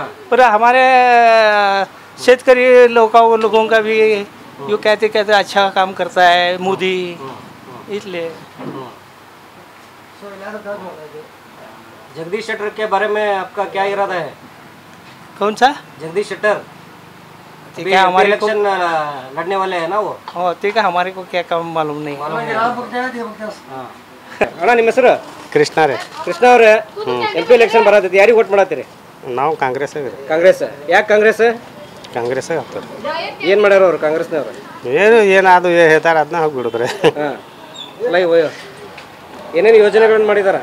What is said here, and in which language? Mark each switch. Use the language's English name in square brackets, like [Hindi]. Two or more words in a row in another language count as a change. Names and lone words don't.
[Hindi] पर हमारे शेतकरी लोगों का भी यूँ कहते अच्छा काम करता है मोदी, इसलिए। जगदीश शेट्टर के बारे में आपका क्या इरादा है? कौन सा? जगदीश शेट्टर क्या हमारे इलेक्शन लड़ने वाले हैं ना वो? हाँ, ठीक है, हमारे को क्या काम मालूम नहीं। [Kannada] ಅಣ್ಣ ನಿಮ್ಮ ಹೆಸರು? ಕೃಷ್ಣ ರೀ. ಕೃಷ್ಣ ಅವರೇ, [English] MP election [Kannada] ಬರತೈತಿ, ಯಾರಿಗೆ ವೋಟ್ ಮಾಡತ್ತೀರಿ? ನಾವು ಕಾಂಗ್ರೆಸ್. ಕಾಂಗ್ರೆಸ್? ಯಾಕೆ ಕಾಂಗ್ರೆಸ್? ಕಾಂಗ್ರೆಸ್ ಆಗ್ತಾರೆ. ಏನು ಮಾಡ್ಯಾರ ಅವರು ಕಾಂಗ್ರೆಸ್ನವರು? ಏನಾದ್ರು ಹೇಳ್ತಾರೆ ಅದನ್ನ ಹೋಗಿ ಬಿಡಿದ್ರೆ. ಏನೇನು ಯೋಜನೆಗಳನ್ನು ಮಾಡಿದಾರ?